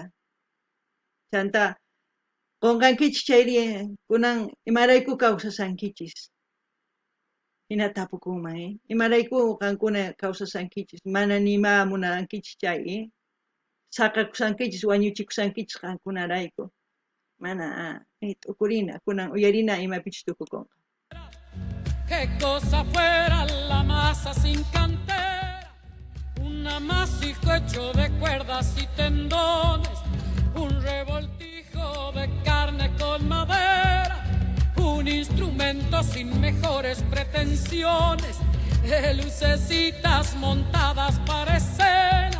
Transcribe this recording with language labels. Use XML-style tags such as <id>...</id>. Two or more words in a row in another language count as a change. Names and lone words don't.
<qu>Chanta qunqankichis chayri kunan imarayku kawsasankichis. Hina tapukunman, imarayku qankuna kawsasankichis mana nima munankichis chay, saqakusankichis wañuchikusankichis qankunarayku. Mana t'ukurina, kunan uyarina imapichis tukukunqa.</qu> <es>Qué cosa fuera la masa sin cantera, un amasijo hecho de cuerdas y tendones, un revoltijo de carne con madera, un instrumento sin mejores pretensiones, de lucecitas montadas para escena.</es>